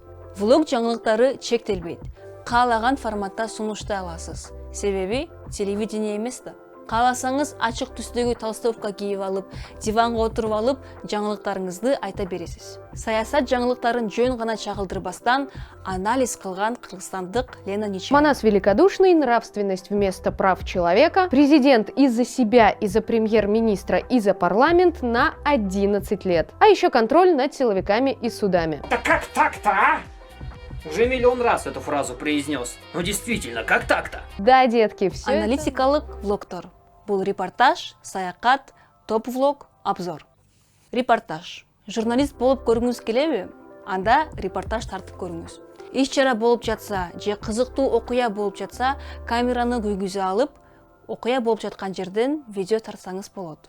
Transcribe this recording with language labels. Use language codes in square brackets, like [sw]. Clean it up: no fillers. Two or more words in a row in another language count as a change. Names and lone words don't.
[ky] Влог жаңылыктары чектелбейт. Каалаган форматта сунуштай аласыз. Себеби телевидение эмес да. Кааласаңыз ачык түстөгү толстовка кийип алып, диванга отуруп алып, жаңылыктарыңызды айта бересиз. Саясат жаңылыктарын жөн гана чагылдырбастан анализ кылган кыргызстандык Лена Нечаева. [ru] Манас великодушный, нравственность вместо прав человека, президент из-за себя, из-за премьер-министра и за парламент на 11 лет. А еще контроль над силовиками и судами. Да как так-то, а? Уже миллион раз эту фразу произнес. Ну действительно, как так-то? Да, детки, все. [ky] Аналитикалык влогтор. Бул репортаж, саякат, топ-влог, обзор. Репортаж. Журналист болуп көрүңүз келеби? Анда репортаж тартып көрүңүз. Иш-чара болуп жатса, же кызыктуу окуя болуп жатса, камераны күйгүзө алып, окуя болуп жаткан жерден видео тартсаңыз болот.